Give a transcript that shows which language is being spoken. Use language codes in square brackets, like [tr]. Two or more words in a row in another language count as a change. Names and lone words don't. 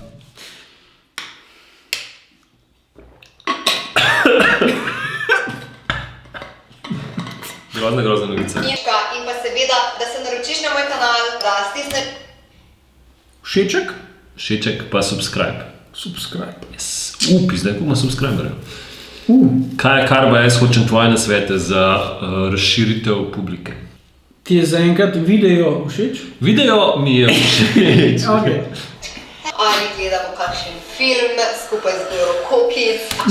[sl] Grozna novica. In pa seveda, da se naročiš na moj kanal, da stisneš Všeček pa subscribe. Subscribe. [en] Yes. [sl] Zdaj ko ima subscriberjev. Kar pa jaz hočem tvoje nasvete za razširitev publike? Ti je zaenkrat video všeč? Video mi je všeč. [en] Okay. [sl] ali gledamo kakšen film skupaj z Goro Kokic.